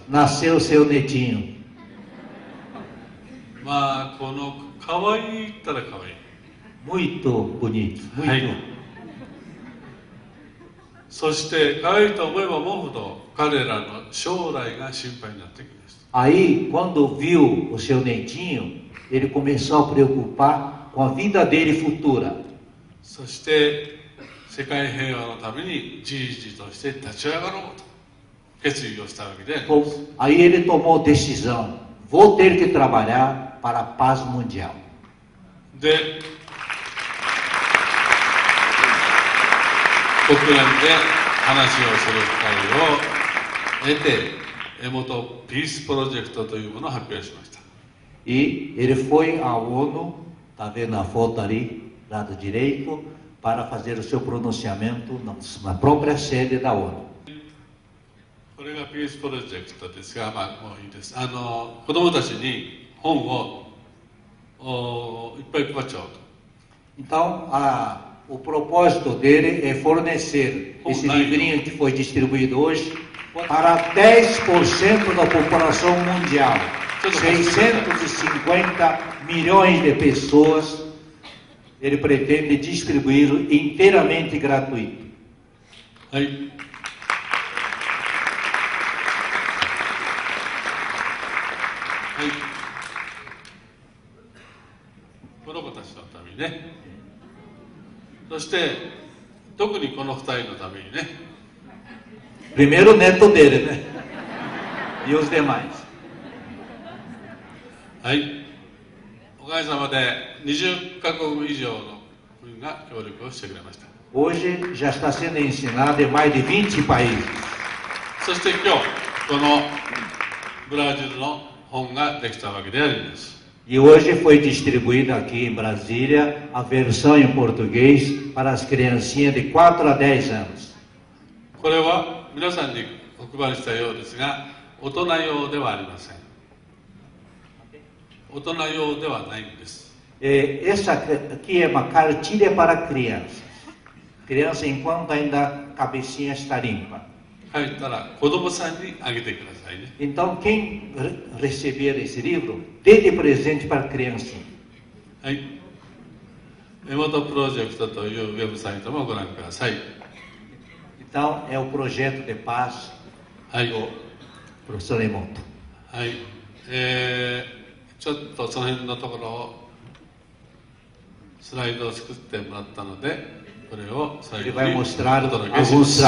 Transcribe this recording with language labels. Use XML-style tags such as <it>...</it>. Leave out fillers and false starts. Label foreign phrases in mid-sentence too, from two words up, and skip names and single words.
<pt>Nasceu seu netinho.</pt> <ja>まあこの可愛いったら可愛い。</ja> <pt>Muito bonito, muito.</pt> <ja>はい。そして可愛いと思えば思うほど彼らの将来が心配になってきました。</ja> <pt>Aí, quando viu o seu netinho, ele começou a preocupar com a vida dele futura.</pt> <ja>そして世界平和のためにじいじとして立ち上がろうと決意をしたわけで、</ja> <pt>Aí ele tomou decisão: vou ter que trabalhar para a paz mundial.</pt> <ja>で国連で話をする機会を得て、江本ピースプロジェクトというものを発表しました。</ja> <pt>E ele foi à ONU, está vendo a foto ali, lado direito, para fazer o seu pronunciamento na própria sede da ONU.</pt> <ja>これがピースプロジェクトですが、まあもういいです。子どもたちに本をいっぱい配っちゃおうと。</ja> <pt>Então, o propósito dele é fornecer esse livrinho que foi distribuído hoje para 10% da população mundial. 650 milhões de pessoas. Ele pretende distribuí-lo inteiramente gratuito.</pt> <ja>はい。はい。この子たちのためにね。そして特にこの2人のためにね。</ja> <pt>Primeiro o neto dele, né? E os demais.</pt> <ja>はい。おかげさまで20カ国以上の国が協力をしてくれました。</ja> <pt>Hoje já está sendo ensinado em mais de 20 países.</pt> <ja>そして今日このブラジルの本ができたわけであります。</ja> <pt>E hoje foi distribuída aqui em Brasília a versão em português para as criancinhas de 4 a 10 anos.</pt> <ja>これは皆さんにお配りしたようですが、大人用ではありません。大人用ではないんです。</ja> <pt>Essa aqui é uma cartilha para crianças. Criança enquanto ainda a cabecinha está limpa.</pt> <ja>帰ったら子供さんにあげてくださいね。</ja> <pt>Então quem receber esse livro, dê de presente para a criancinha.</pt> <ja>はい。江本プロジェクトというウェブサイトもご覧ください。</ja> <pt>Então é o projeto de paz</pt> <ja>はい。</ja> <pt>do professor Emoto.</pt> <ja>はい。ちょっとその辺のところをスライドを作ってもらったので、これを最</ja> <pt>Ele</pt> <ja>後</ja> <pt>vai</pt> <ja>にお</ja> <pt>mostrar</pt> <ja>届けしま</ja> <pt>alguns</pt> <ja>す。</ja>